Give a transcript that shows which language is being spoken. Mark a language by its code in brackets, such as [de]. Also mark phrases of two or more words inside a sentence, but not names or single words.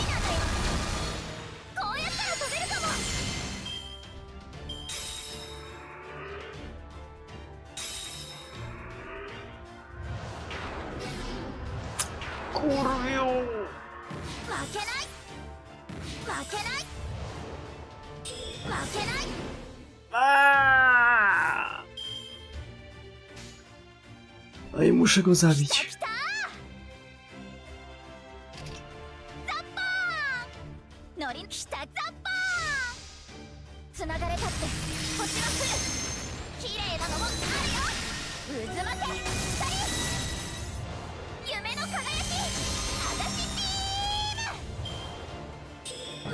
[ja] こうやったら飛べるかも。負けない負けない負けない。 [pl] Ah! No i muszę go zabić. [ja] ノリきたザッパー。つながれたって星は来る。綺麗なのもあるよ。渦巻け二人。夢の輝きあたしビーム。